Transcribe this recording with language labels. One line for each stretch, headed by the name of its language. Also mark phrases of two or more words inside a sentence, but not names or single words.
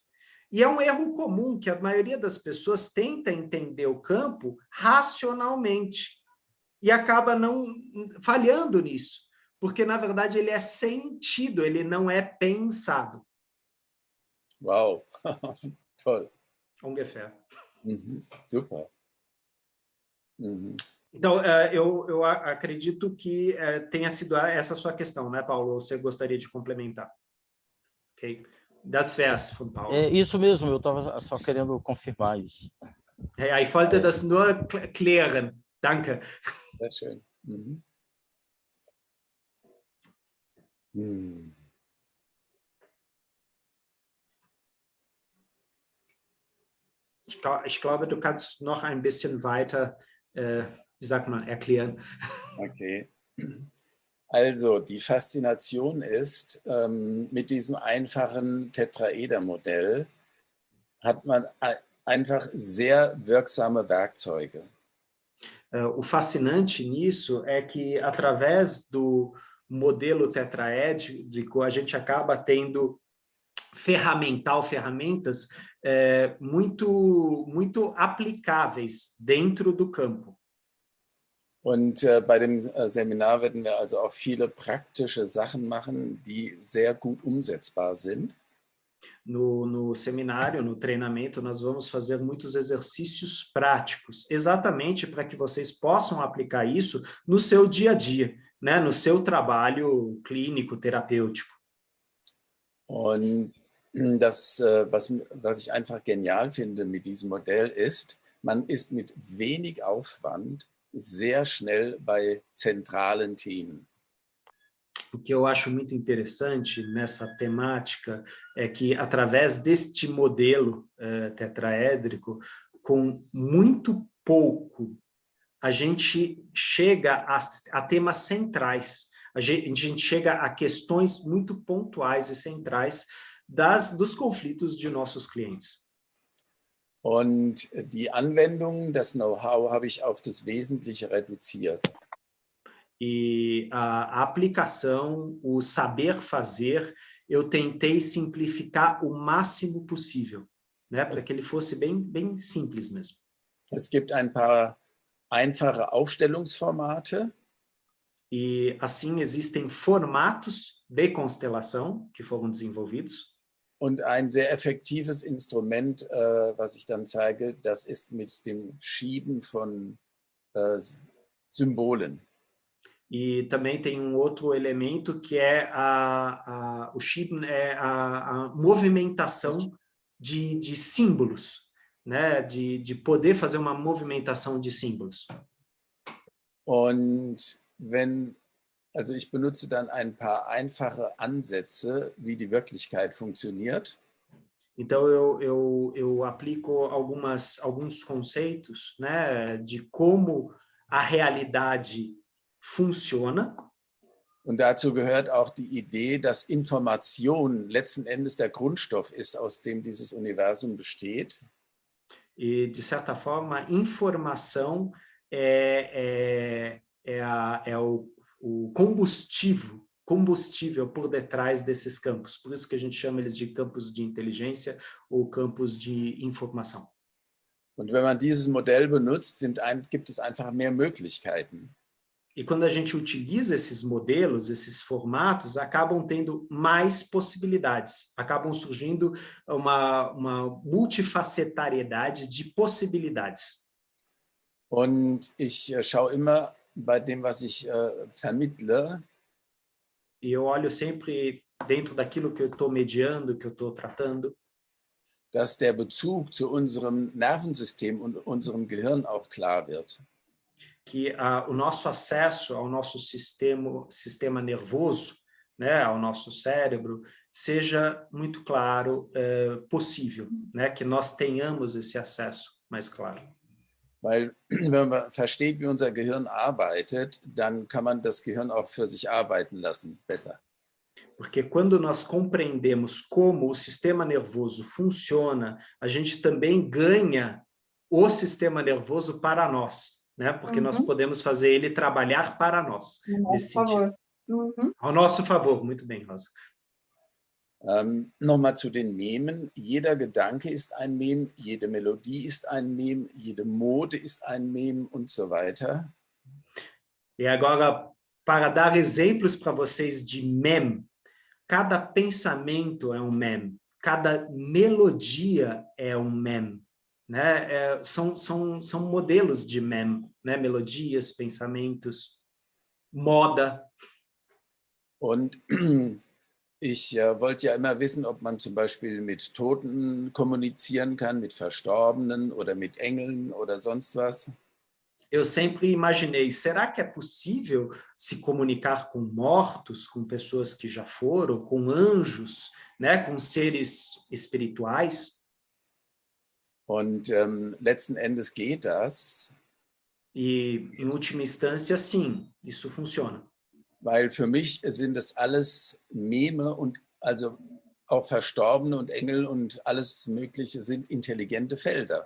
Portuguese: E é um erro comum que a maioria das pessoas tenta entender o campo racionalmente e acaba não falhando nisso, porque na verdade ele é sentido, ele não é pensado. Uau,
German: toll. Ungefähr. Super.
Portuguese: Então, eu acredito que tenha sido essa a sua questão, né, Paulo? Você gostaria de complementar?
German: Ok. Das Vers von Paulo.
Portuguese: É isso mesmo, eu estava só querendo confirmar isso.
German: Ich wollte das nur klären. Danke. Sehr schön. Ich glaube, du kannst noch ein bisschen weiter wie sagt man, erklären. Okay. Also, die Faszination ist, mit diesem einfachen Tetraeder-Modell hat man einfach sehr wirksame Werkzeuge.
Portuguese: O fascinante nisso é que, através do modelo tetraédrico, a gente acaba tendo ferramentas muito aplicáveis dentro do campo.
German: Und bei dem Seminar werden wir also auch viele praktische Sachen machen, die sehr gut umsetzbar sind.
Portuguese: No seminário, no treinamento, nós vamos fazer muitos exercícios práticos, exatamente para que vocês possam aplicar isso no seu dia a dia, né? No seu trabalho clínico, terapêutico.
German: Und das, was ich einfach genial finde mit diesem Modell ist, man ist mit wenig Aufwand sehr schnell bei zentralen Themen.
Portuguese: O que eu acho muito interessante nessa temática é que, através deste modelo tetraédrico, com muito pouco, a gente chega a temas centrais, a gente chega a questões muito pontuais e centrais dos conflitos de nossos clientes.
German: Und die Anwendung, das Know-how habe ich auf das Wesentliche reduziert.
Portuguese: E a aplicação, o saber fazer, eu tentei simplificar o máximo possível, né, para que ele fosse bem simples mesmo.
German: Es gibt ein paar einfache Aufstellungsformate.
Portuguese: E assim existem formatos de constelação que foram desenvolvidos.
German: Und ein sehr effektives Instrument, was ich dann zeige, das ist mit dem Schieben von Symbolen.
Portuguese: E também tem um outro elemento que é o Schieben, a movimentação de símbolos, né? De poder fazer uma movimentação de símbolos.
German: Und also ich benutze dann ein paar einfache Ansätze, wie die Wirklichkeit funktioniert.
Portuguese: Então eu aplico alguns conceitos, né, de como a realidade funciona.
German: Und dazu gehört auch die Idee, dass Information letzten Endes der Grundstoff ist, aus dem dieses Universum besteht.
Portuguese: E, de certa forma, informação é o combustível por detrás desses campos. Por isso que a gente chama eles de campos de inteligência ou campos de informação.
German: Und wenn man dieses Modell benutzt, gibt es einfach mehr Möglichkeiten.
Portuguese: E quando a gente utiliza esses modelos, esses formatos, acabam tendo mais possibilidades, acabam surgindo uma multifacetariedade de possibilidades.
German: Und ich schaue immer bei dem, was ich vermittle.
Portuguese: E eu olho sempre dentro daquilo que eu estou mediando, que eu estou tratando.
German: dass der Bezug zu unserem Nervensystem und unserem Gehirn auch klar wird.
Portuguese: Que o nosso acesso ao nosso sistema nervoso, né, ao nosso cérebro, seja muito claro, possível, né, que nós tenhamos esse acesso mais claro.
German: Weil wenn man versteht, wie unser Gehirn arbeitet, dann kann man das Gehirn auch für sich arbeiten lassen, besser.
Portuguese: Porque quando nós compreendemos como o sistema nervoso funciona, a gente também ganha o sistema nervoso para nós, né? Porque nós podemos fazer ele trabalhar para nós, nesse sentido. Ao nosso favor, muito bem, Rosa.
German: Nochmal zu den Memen. Jeder Gedanke ist ein Mem, jede Melodie ist ein Mem, jede Mode ist ein Mem und so weiter.
Portuguese: E agora, para dar exemplos para vocês de meme, cada pensamento é um meme, cada melodia é um meme, né? São modelos de meme, né? Melodias, pensamentos, moda.
German: Und ich wollte ja immer wissen, ob man zum Beispiel mit Toten kommunizieren kann, mit Verstorbenen oder mit Engeln oder sonst was.
Portuguese: Eu sempre imaginei, será que é possível se comunicar com mortos, com pessoas que já foram, com anjos, né, com seres espirituais?
German: Und letzten Endes geht das.
Portuguese: E, em última instância, sim, isso funciona.
German: Weil für mich sind das alles Meme und also auch Verstorbene und Engel und alles Mögliche sind intelligente Felder.